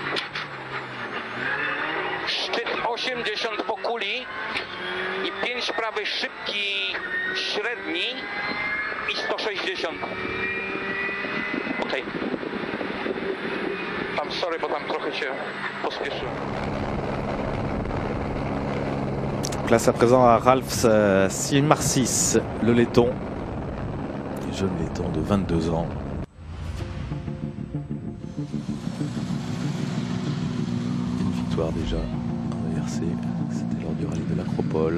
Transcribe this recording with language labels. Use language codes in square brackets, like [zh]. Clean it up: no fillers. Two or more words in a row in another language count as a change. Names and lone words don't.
[pl] Szczyt 80 po kuli i 5 prawy szybki średni i 160. Okej. Tam sorry, bo tam trochę się pospieszyłem. [fr] Place à présent à Ralph Simarsis, le laiton, jeune laiton de 22 ans. Une victoire déjà en ERC, c'était lors du rallye de l'Acropole.